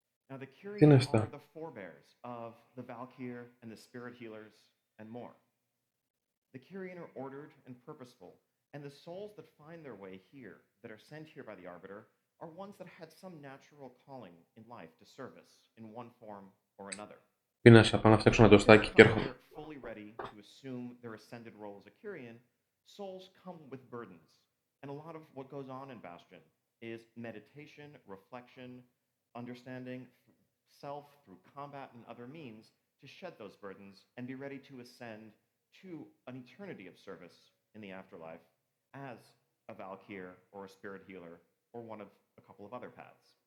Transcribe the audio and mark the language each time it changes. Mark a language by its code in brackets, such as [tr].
[en] Now, the Kyrian are the forebears of the Valkyr and the Spirit Healers and more. The Kyrian are ordered and purposeful, and the souls that find their way here, that are sent here by the Arbiter, are ones that had some natural calling in life to service in one form or another. [el] Πίνασα, πάω να φτιάξω ένα τοστάκι και έρχομαι. [en] Fully ready to assume their ascended role as a Kyrian, souls come with burdens. And a lot of what goes on in Bastion is meditation, reflection, understanding self through combat and other means to shed those burdens and be ready to ascend to an eternity of service in the afterlife as a Valkyr or a Spirit Healer or one of a couple of other paths.